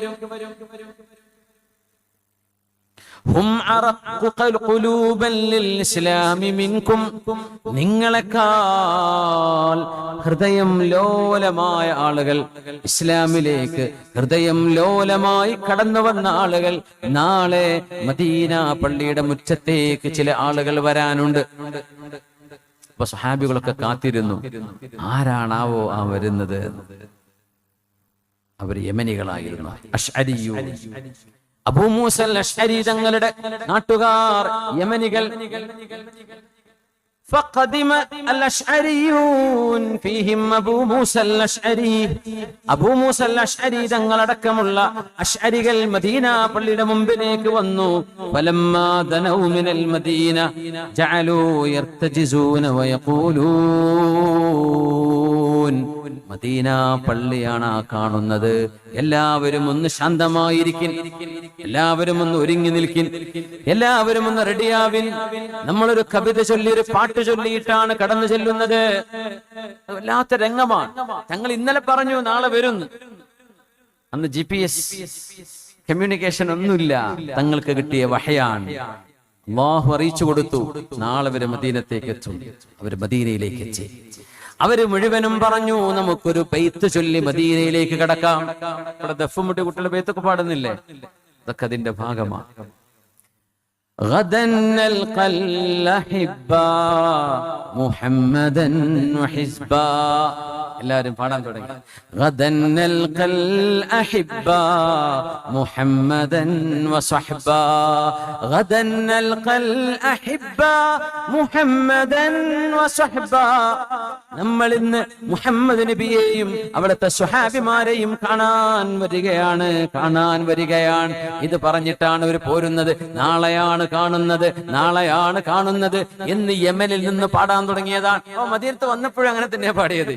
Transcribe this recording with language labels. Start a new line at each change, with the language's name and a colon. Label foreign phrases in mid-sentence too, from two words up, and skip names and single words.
Arabic: هم أرق قلوبا للإسلام منكم,
Malayalam: നിങ്ങളെക്കാൾ ഹൃദയം ലോലമായ ആളുകൾ, ഇസ്ലാമിലേക്ക് ഹൃദയം ലോലമായി കടന്നു വന്ന ആളുകൾ നാളെ മദീന പള്ളിയുടെ മുറ്റത്തേക്ക് ചില ആളുകൾ വരാനുണ്ട്. അപ്പൊ സ്വഹാബികളൊക്കെ കാത്തിരുന്നു, ആരാണാവോ ആ വരുന്നത്? അവർ യമനികളായിരുന്നു, അശ്അരിയൂ. അബൂ മൂസ അൽ-അശ്അരി തങ്ങളുടെ നാട്ടുകാർ യമനികൾ.
Arabic: فقدم الأشعريون فيهم أبو موسى الأشعري.
Malayalam: അബൂ മൂസ അൽ-അശ്അരി തങ്ങളടക്കമുള്ള അശ്അരികൾ മദീന പള്ളിയുടെ മുമ്പിലേക്ക് വന്നു.
Arabic: فلما دنوا من المدينة جعلوا يرتجزون ويقولون,
Malayalam: മദീന പള്ളിയാണ് ആ കാണുന്നത്. എല്ലാവരും ഒന്ന് ശാന്തമായിരിക്കും, എല്ലാവരും ഒന്ന് ഒരുങ്ങി നിൽക്കിൻ, എല്ലാവരും ഒന്ന് റെഡിയാവിൻ. നമ്മളൊരു കവിത ചൊല്ലി, ഒരു പാട്ട് ചൊല്ലിയിട്ടാണ് കടന്നു ചെല്ലുന്നത്. വല്ലാത്ത രംഗമാണ്. ഞങ്ങൾ ഇന്നലെ പറഞ്ഞു നാളെ വരുന്നു. അന്ന് GPS കമ്മ്യൂണിക്കേഷൻ ഒന്നുമില്ല. തങ്ങൾക്ക് കിട്ടിയ വഹയാണ്. അല്ലാഹു അറിയിച്ചു കൊടുത്തു, നാളെ അവര് മദീനത്തേക്ക് എത്തും. അവർ മദീനയിലേക്ക് എത്തി. അവര് മുഴുവനും പറഞ്ഞു, നമുക്കൊരു ബൈത്ത് ചൊല്ലി മദീനയിലേക്ക് കടക്കാം. ഇവിടെ ദഫും മുട്ടി കുട്ടികളുടെ ബൈത്തൊക്കെ പാടുന്നില്ലേ? അതൊക്കെ അതിന്റെ ഭാഗമാണ്.
Arabic: غدا نلقى الأحباء محمدا وحزبا.
Malayalam: എല്ലാവരും പാടാൻ തുടങ്ങി.
Arabic: غدا نلقى الأحباء محمدا وصحبا. غدا نلقى الأحباء محمدا وصحبا.
Malayalam: നമ്മൾ ഇന്ന് മുഹമ്മദ് നബിയെയും അവിടുത്തെ സ്വഹാബിമാരെയും കാണാൻ വരികയാണ്. ഇത് പറഞ്ഞിട്ടാണ് അവർ പോരുന്നത്. നാളെയാണ് കാണുന്നത് എന്ന് യമനിൽ നിന്ന് പാടാൻ തുടങ്ങിയതാണ്. മദീനത്ത് വന്നപ്പോഴും അങ്ങനെ തന്നെയാ പാടിയത്.